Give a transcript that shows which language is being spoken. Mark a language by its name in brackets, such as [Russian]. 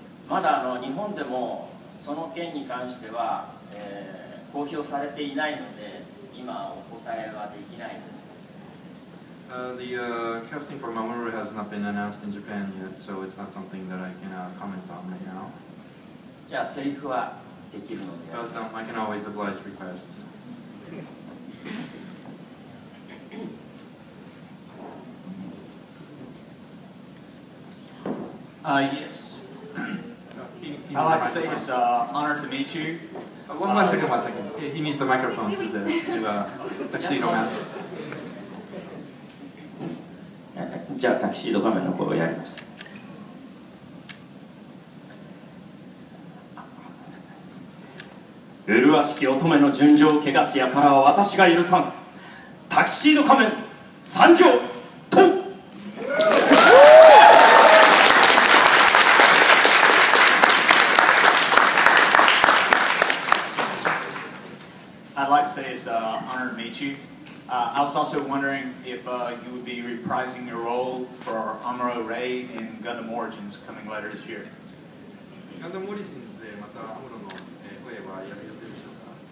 [Japanese] まだ日本でもその件に関しては、公表されていないので今お答えはできないです。 [English] The casting for Mamoru has not been announced in Japan yet, so it's not something that I can comment on right now. [Japanese] じゃあセリフはできるので。 [English] But I can always oblige requests. Yes. I'd like to say it's an honor to meet you. One second. He needs the microphone to Tuxedo Master. [Japanese] じゃあタキシード画面の声をやります。麗しき乙女の純情を汚す輩は私が許さん。タキシード仮面参上と。 [English] I'd like to say it's an honor to meet you. I was also wondering if you would be reprising your role for Amuro Ray in Gundam Origins coming later this year. [Japanese] ガンダムオリジンズでまたアムロの声はやる予定でしょうか。